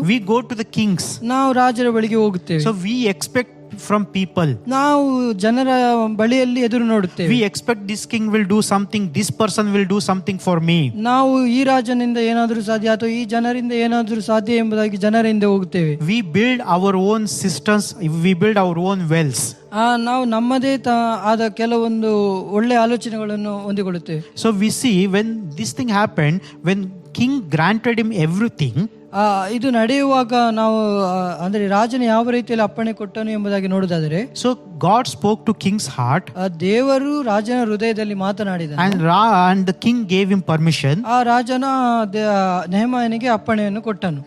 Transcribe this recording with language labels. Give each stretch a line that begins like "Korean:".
English: we go to the kings.
Kannada: ನಾವು ರಾಜರ ಬಳಿಗೆ ಹೋಗುತ್ತೇವೆ.
English: So we expect from people,
Kannada: ನಾವು ಜನರ ಬಳಿಯಲ್ಲಿ ಎದುರು ನೋಡುತ್ತೇವೆ.
English: we expect this king will do something, this person will do something for me.
Kannada: ನಾವು ಈ ರಾಜನಿಂದ ಏನಾದರೂ ಸಾಧ್ಯ ಅಥವಾ ಈ ಜನರಿಂದ ಏನಾದರೂ ಸಾಧ್ಯ ಎಂಬುದಾಗಿ ಜನರಿಂದ ಹೋಗುತ್ತೇವೆ.
English: We build our own systems, we build our own wells.
Kannada: ನಾವು ನಮ್ಮದೇ ಆದ ಕೆಲವೊಂದು ಒಳ್ಳೆ ಆಲೋಚನೆಗಳನ್ನು ಹೊಂದಿಕೊಳ್ಳುತ್ತೇವೆ.
English: So we see when this thing happened, when king granted him everything,
Kannada: ಇದು ನಡೆಯುವಾಗ ನಾವು ಅಂದ್ರೆ ರಾಜನ ಯಾವ ರೀತಿಯಲ್ಲಿ ಅಪ್ಪಣೆ ಕೊಟ್ಟನು ಎಂಬುದಾಗಿ ನೋಡುವುದಾದರೆ,
English: so God spoke to king's heart,
Kannada: ದೇವರು ರಾಜನ ಹೃದಯದಲ್ಲಿ ಮಾತನಾಡಿದನು,
English: and the king gave him permission.
Kannada: ಆ ರಾಜನ ನೆಹೆಮೀಯನಿಗೆ ಅಪ್ಪಣೆಯನ್ನು ಕೊಟ್ಟನು.